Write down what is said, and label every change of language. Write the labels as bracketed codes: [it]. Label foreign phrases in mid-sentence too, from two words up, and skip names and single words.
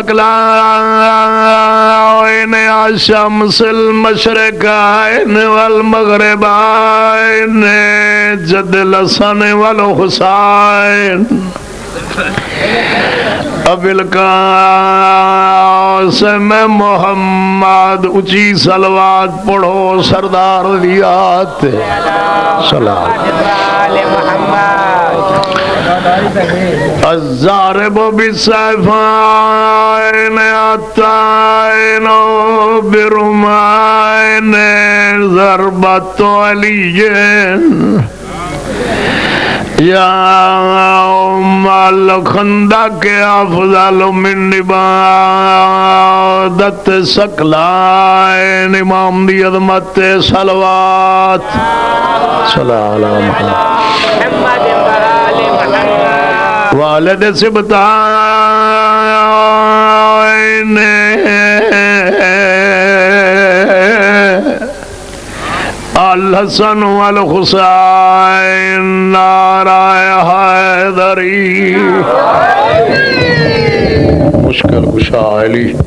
[ar] ثقلین الشمس المشرقین والمغربین، جد الحسن والحسین، ابی القاسم محمد، [pa] اونچی صلوات پڑھو سردار دیات سلام۔ [ar] الضارب بالسیفین الطاعن برمین، ضربۃ علی یوم الخندق افضل من عبادت ثقلین، [pa] امام دی عظمت [ar] صلوات سلام علی محمد والد سبطین، الحسن والحسین، [ur] نعرہ حیدری، مشکل کشا علی۔